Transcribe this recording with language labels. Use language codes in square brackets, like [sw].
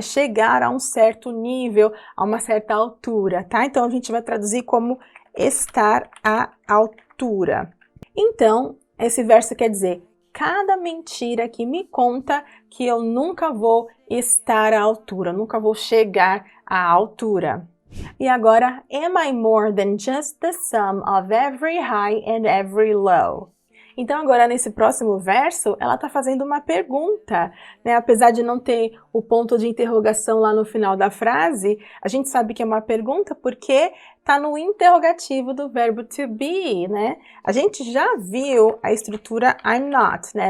[pt] Chegar a um certo nível, a uma certa altura, tá? Então a gente vai traduzir como estar à altura. Então, esse verso quer dizer, cada mentira que me conta que eu nunca vou estar à altura, nunca vou chegar à altura. E agora, [en] am I more than just the sum of every high and every low? [pt] Então agora nesse próximo verso, ela está fazendo uma pergunta, né? Apesar de não ter o ponto de interrogação lá no final da frase, a gente sabe que é uma pergunta porque está no interrogativo do verbo to be, né? A gente já viu a estrutura I'm not, né?